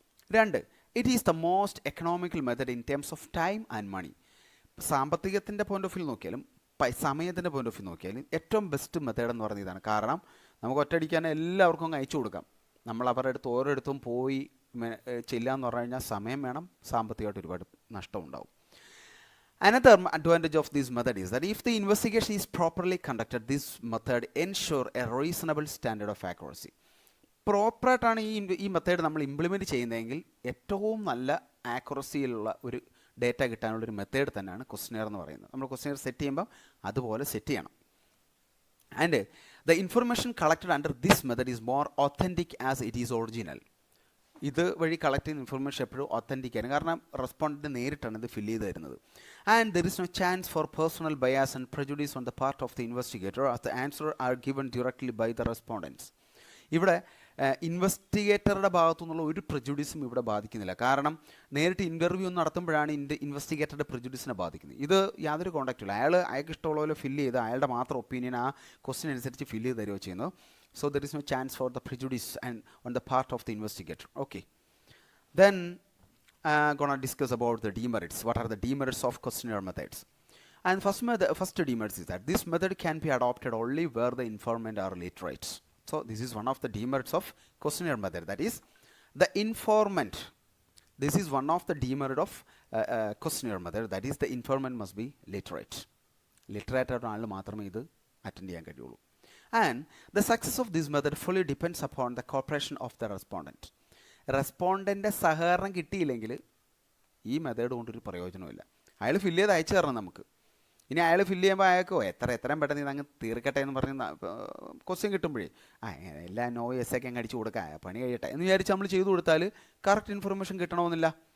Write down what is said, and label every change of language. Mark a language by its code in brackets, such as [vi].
[en] 2, it is the most economical method in terms of time and money. [ml] സാമ്പത്തികത്തിൻ്റെ point of view നോക്കിയാലും സമയത്തിൻ്റെ point of view നോക്കിയാലും ഏറ്റവും best method എന്ന് പറയുന്നത് ഇതാണ്. കാരണം നമുക്ക് ഒറ്റയടിക്കാൻ എല്ലാവർക്കും അങ്ങ് അയച്ചു കൊടുക്കാം. നമ്മൾ അവരുടെ അടുത്ത് ഓരോരുത്തും പോയി ചെല്ലാന്ന് പറഞ്ഞു കഴിഞ്ഞാൽ സമയം വേണം, സാമ്പത്തികമായിട്ട് ഒരുപാട് നഷ്ടം ഉണ്ടാവും. [en] Another advantage of this method is that if the investigation is properly conducted, this method ensure a reasonable standard of accuracy. [ml] പ്രോപ്പറായിട്ടാണ് ഈ മെത്തേഡ് നമ്മൾ ഇംപ്ലിമെൻറ്റ് ചെയ്യുന്നതെങ്കിൽ ഏറ്റവും നല്ല ആക്യുറസിയിലുള്ള ഒരു ഡേറ്റ കിട്ടാനുള്ളൊരു മെത്തേഡ് തന്നെയാണ് ക്വസ്റ്റനെയർ എന്ന് പറയുന്നത്. നമ്മൾ ക്വസ്റ്റനെയർ സെറ്റ് ചെയ്യുമ്പോൾ അതുപോലെ സെറ്റ് ചെയ്യണം. [en] And the information collected under this method is more authentic as it is original. [ml] ഇത് വഴി കളക്ട് ചെയ്യുന്ന ഇൻഫർമേഷൻ എപ്പോഴും ഒത്തൻറ്റിക് ആണ്. കാരണം റെസ്പോണ്ടൻറ്റ് നേരിട്ടാണ് ഇത് ഫില്ല് ചെയ്ത് തരുന്നത്. [en] And there is no chance for personal bias and prejudice on the part of the investigator as the answer are given directly by the respondents. [ml] ഇവിടെ ഇൻവെസ്റ്റിഗേറ്ററുടെ ഭാഗത്തു നിന്നുള്ള ഒരു പ്രജുഡീസും ഇവിടെ ബാധിക്കുന്നില്ല. കാരണം നേരിട്ട് ഇൻ്റർവ്യൂ നടത്തുമ്പോഴാണ് ഇൻവെസ്റ്റിഗേറ്ററുടെ പ്രജുഡീസിനെ ബാധിക്കുന്നത്. ഇത് യാതൊരു കോണ്ടാക്റ്റും ഇല്ല. അയാൾക്ക് ഇഷ്ടമുള്ള പോലെ ഫില്ല് ചെയ്ത് അയാളുടെ മാത്രം ഒപ്പീനിയൻ ആ ക്വസ്റ്റ്യൻ അനുസരിച്ച് ഫില്ല് ചെയ്ത് തരുകയോ ചെയ്യുന്നത്. [en] So there is no chance for the prejudice and on the part of the investigator. Okay. Then gonna discuss about the demerits. What are the demerits of questionnaire methods? And first demerits is that this method can be adopted only where the informant are literate. So this is one of the demerits of questionnaire method. That is the informant. This is one of the demerit of questionnaire method. That is the informant must be literate. [ml] Literate ആണെങ്കിൽ മാത്രമേ ഇത് attend ചെയ്യാൻ കഴിയുള്ളൂ. [en] And the success of this method fully depends upon the cooperation of the respondent. [ml] റെസ്പോണ്ടൻ്റെ സഹകരണം കിട്ടിയില്ലെങ്കിൽ ഈ method കൊണ്ടൊരു പ്രയോജനമില്ല. അയാൾ ഫില്ല് ചെയ്ത് അയച്ചു തരണം നമുക്ക്. ഇനി അയാൾ ഫില്ല് ചെയ്യുമ്പോൾ അയാൾക്ക് എത്രയും പെട്ടെന്ന് ഇതങ്ങ് തീർക്കട്ടെ എന്ന് പറഞ്ഞ് ക്വസ്റ്റ്യൻ കിട്ടുമ്പോഴേ എല്ലാ നോ എസ് ഒക്കെ അങ്ങ് അടിച്ചു കൊടുക്കുക, പണി കഴിയട്ടെ എന്ന് വിചാരിച്ച് നമ്മൾ ചെയ്തു കൊടുത്താൽ കറക്റ്റ് ഇൻഫർമേഷൻ കിട്ടണമെന്നില്ല.